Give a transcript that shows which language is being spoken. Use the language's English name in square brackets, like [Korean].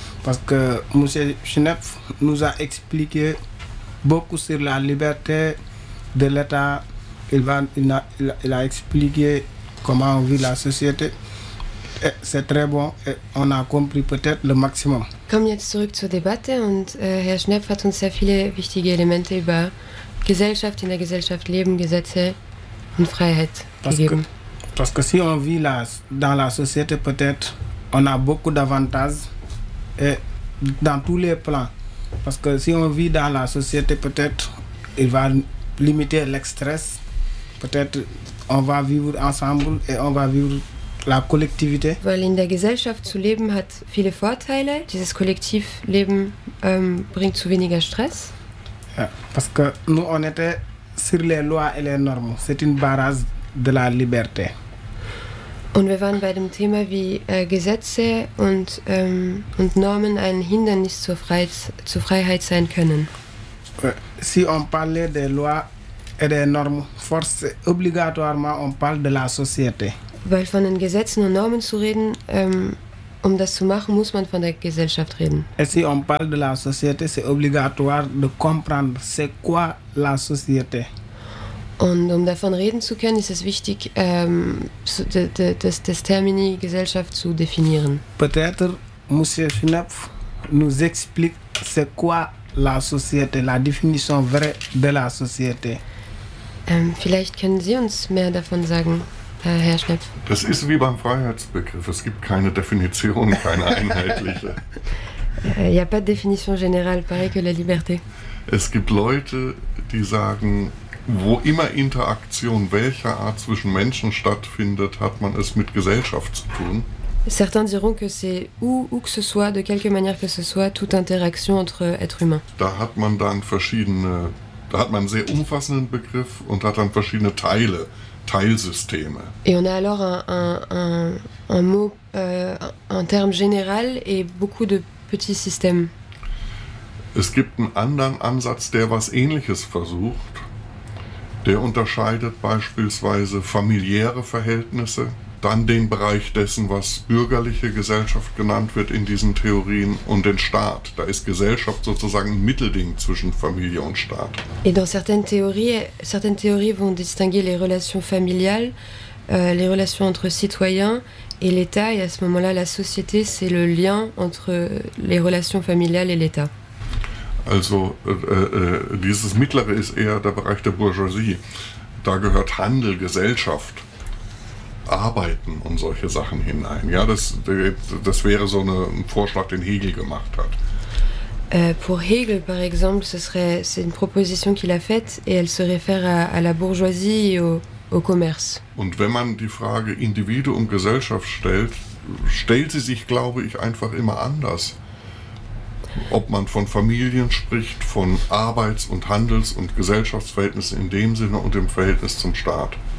[French] Parce que M. Schnepf nous a expliqué beaucoup sur la liberté de l'État. Il a expliqué comment on vit la société. Et c'est très bon. Et on a compris peut-être le maximum. [German] Comme jetzt zurück zur Debatte. Und Herr Schnepf hat uns sehr viele wichtige Elemente über Gesellschaft, in der Gesellschaft leben, Gesetze und Freiheit gegeben. [French] Parce que si on vit dans la société, peut-être, on a beaucoup d'avantages. Et dans tous les plans. Parce que si on vit dans la société, peut-être, il va limiter l'extrême. Peut-être, on va vivre ensemble et on va vivre la collectivité. [German] Weil in der Gesellschaft zu leben hat viele Vorteile. Dieses Kollektivleben bringt zu weniger Stress. [French] Parce que nous, on était sur les lois et les normes. C'est une barrage de la liberté. [German] Und wir waren bei dem Thema, wie Gesetze und Normen ein Hindernis zur Freiheit sein können. [French] Si on parle des lois et des normes, force obligatoirement on parle de la société. [German] Weil von den Gesetzen und Normen zu reden, um das zu machen, muss man von der Gesellschaft reden. [French] Et si on parle de la société, c'est obligatoire de comprendre c'est quoi la société. [German] Und um davon reden zu können, ist es wichtig, das Termini Gesellschaft zu definieren. [French] Peut-être Monsieur Schnepf nous explique c'est quoi la société, la définition vraie de la société. [German] Vielleicht können Sie uns mehr davon sagen, Herr Schnepf. Das ist wie beim Freiheitsbegriff. Es gibt keine Definition, keine einheitliche. [French] Il n'y a pas de définition générale, pareil que la liberté. [German] Es gibt Leute, die sagen, wo immer Interaktion welcher Art zwischen Menschen stattfindet, hat man es mit Gesellschaft zu tun. [French] Certains diront que c'est où que ce soit, de quelque manière que ce soit, toute interaction entre êtres humains. [German] Da hat man einen sehr umfassenden Begriff und hat dann verschiedene Teile, Teilsysteme. [French] Et on a alors un mot, un terme général et beaucoup de petits systèmes. [German] Es gibt einen anderen Ansatz, der was Ähnliches versucht. Der unterscheidet beispielsweise familiäre Verhältnisse, dann den Bereich dessen, was bürgerliche Gesellschaft genannt wird in diesen Theorien, und den Staat. Da ist Gesellschaft sozusagen ein Mittelding zwischen Familie und Staat. [French] Et dans certaines théories vont distinguer les relations familiales, les relations entre citoyens et l'État. Et à ce moment-là, la société, c'est le lien entre les relations familiales et l'État. [German] Also dieses Mittlere ist eher der Bereich der Bourgeoisie. Da gehört Handel, Gesellschaft, Arbeiten und solche Sachen hinein. Ja, das wäre so ein Vorschlag, den Hegel gemacht hat. [French] Pour Hegel, par exemple, c'est une proposition qu'il a faite et elle se réfère à la bourgeoisie et au commerce. [German] Und wenn man die Frage Individuum, Gesellschaft stellt, stellt sie sich, glaube ich, einfach immer anders. Ob man von Familien spricht, von Arbeits- und Handels- und Gesellschaftsverhältnissen in dem Sinne und im Verhältnis zum Staat.